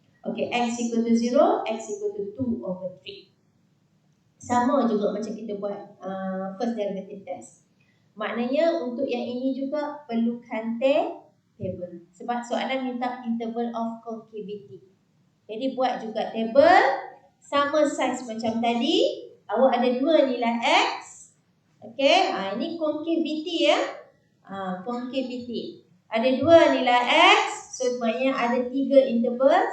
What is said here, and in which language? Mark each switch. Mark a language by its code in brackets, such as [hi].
[en] Okay, x equal to 0, x equal to 2/3. [ms] Sama juga macam kita buat [en] first derivative test. [ms] Maknanya untuk yang ini juga perlukan table. Sebab soalan minta [en] interval of concavity. [ms] Jadi buat juga table. Sama size macam tadi. Awak ada 2 nilai x. Okay, ini concavity ya. Concavity. Ada 2 nilai x. So maknanya ada 3 interval.